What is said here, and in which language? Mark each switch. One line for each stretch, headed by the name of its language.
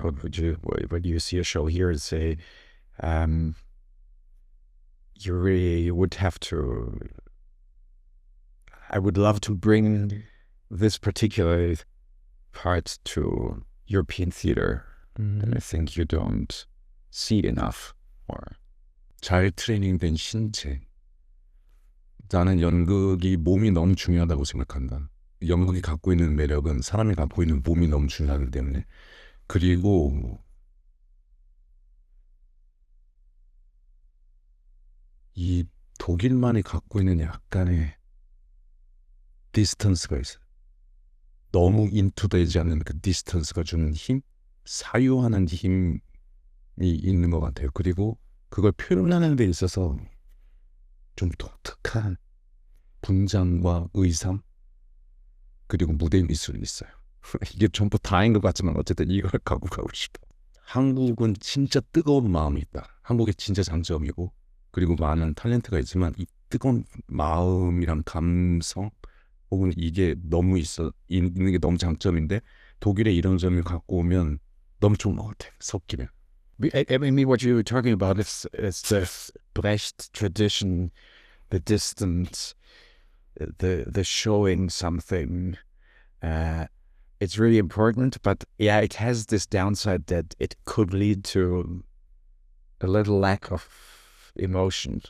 English: What would you, when you see a show here, say, you really would have to? I would love to bring this particular part to European theater, and I think you don't see enough. Or
Korean: 잘 트레이닝된 신체. 나는 연극이 몸이 너무 중요하다고 생각한다. 연극이 갖고 있는 매력은 사람이 갖고 있는 몸이 너무 중요하기 때문에. 그리고 이 독일만이 갖고 있는 약간의 디스턴스가 있어요. 너무 인투되지 않는 그 디스턴스가 주는 힘, 사유하는 힘이 있는 것 같아요. 그리고 그걸 표현하는 데 있어서 좀 독특한 분장과 의상 그리고 무대 미술이 있어요. 이게 전부 다인 것 같지만 어쨌든 이걸 갖고 가고 싶어. 한국은 진짜 뜨거운 마음이 있다. 한국의 진짜 장점이고 그리고 많은 탤런트가 있지만 이 뜨거운 마음이랑 감성 혹은 이게 너무 있는 게 너무 장점인데 독일에 이런 점을 갖고 오면 너무 좋은 것 같아. 섞이면.
English: I mean, what you're talking about is Brecht tradition, the distance, the showing something. It's really important, but yeah, it has this downside that it could lead to a little lack of emotion.